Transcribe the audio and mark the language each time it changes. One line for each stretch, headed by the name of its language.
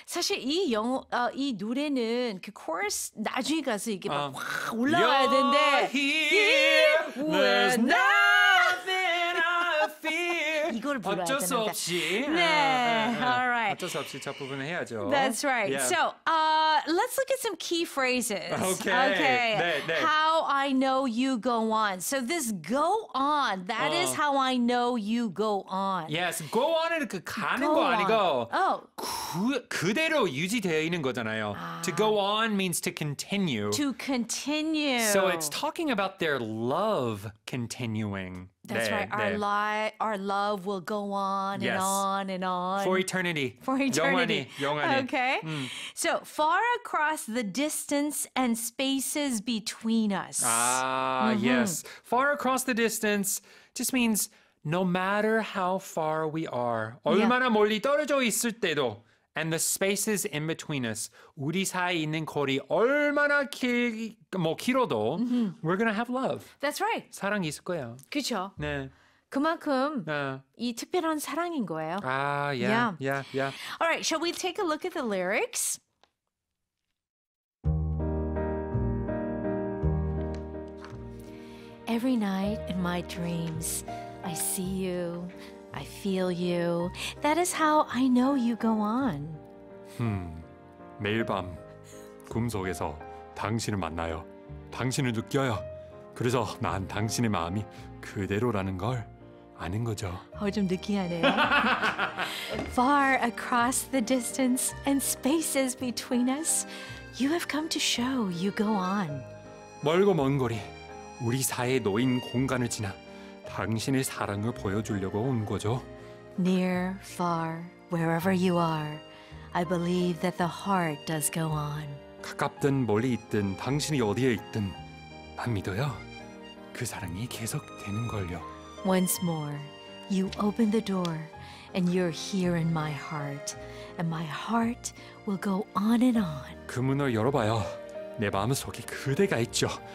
Korean: 사실 이 노래는 그 코러스 나중에 가서 이게 막 확 올라가야 되는데
English: Here, there's nothing I fear.
Korean: 이걸 불러야 어쩔 수 되는데. 없이.
English: 네, alright.
Korean: 어쩔 수 없이 첫 부분을 해야죠.
English: That's right. Yeah. So, let's look at some key phrases. Okay. 네. How I know you go on. So this go on, that is how I know you go on. Yes, go on은
Korean: 그 가는
English: Go
Korean: 거
English: on.
Korean: 아니고
English: Oh,
Korean: 그대로 유지되어 있는 거잖아요.
English: To go on means to continue. to continue. So it's talking about their love continuing. That's
Korean: 네,
English: right. Our love will go on Yes. and on and on. For eternity. For eternity.
Korean: 영원히.
English: Okay. So far across the distance and spaces between us. Yes. Far across the distance just means no matter how far we are.
Korean: 얼마나 멀리 떨어져 있을 때도.
English: And the spaces in between us.
Korean: 우리 사이에 있는 거리 얼마나 길어도
English: we're gonna have love. That's right.
Korean: 사랑이 있을 거예요. 그렇죠. 네. 그만큼 이 특별한 사랑인 거예요.
English: Yeah. All right, shall we take a look at the lyrics? Every night in my dreams, I see you, I feel you. That is how I know you go on.
Korean: 매일 밤 꿈속에서 당신을 만나요. 당신을 느껴요. 그래서 난 당신의 마음이 그대로라는 걸 아는 거죠. 좀 느끼하네요.
English: Far across the distance and spaces between us, you have come to show you go on.
Korean: 멀고 먼 거리, 우리 사이에 놓인 공간을 지나 당신의 사랑을 보여주려고 온 거죠.
English: Near, far, wherever you are, I believe that the heart does go on.
Korean: 가깝든 멀리 있든 당신이 어디에 있든 난 믿어요. 그 사랑이 계속 되는 걸요.
English: Once more, you open the door, and you're here in my heart, and my heart will go on and on.
Korean: 그 문을 열어봐요. 내 마음속에 그대가 있죠.